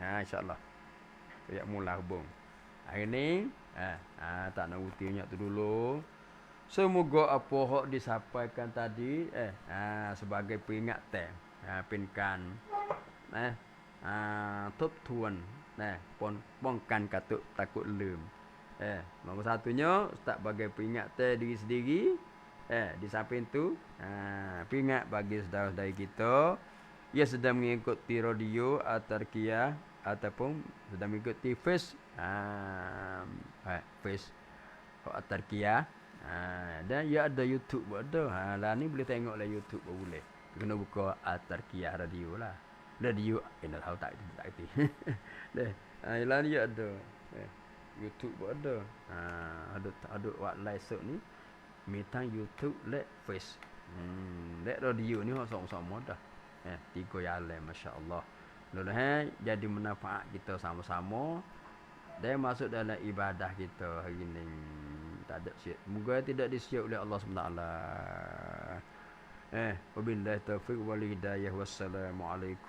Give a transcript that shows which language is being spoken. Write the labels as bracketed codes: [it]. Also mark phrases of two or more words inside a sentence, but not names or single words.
[ms] Insya-Allah. Royak mula hubung. Hari ni tak nak uti banyak tu dulu. Semoga apa hak disampaikan tadi sebagai peringatan, pinkan tub tuan ป้องกัน takutลืม. Nombor satunya ustaz bagi peringatan diri sendiri di samping tu peringat bagi saudara-saudara kita yang sedang mengikuti radio At-Tarkiyah ataupun sedang mengikuti Face At-Tarkiyah. Dan ya ada YouTube ada. Lah ni boleh tengok lah YouTube boleh. Kena buka At-Tarkiyah radio lah. Radio nak tahu tak itu. Deh. Lah ni ada. YouTube ada. Ada buat live show ni. Mitang YouTube let Face. Let radio ni sama-sama dah. 3 jalan masya-Allah. Mudah-mudahan jadi manfaat kita sama-sama dan masuk dalam ibadah kita hari ini. Tak ada siap. Moga tidak disiap oleh Allah SWT. [ar] وبالله التوفيق والهداية.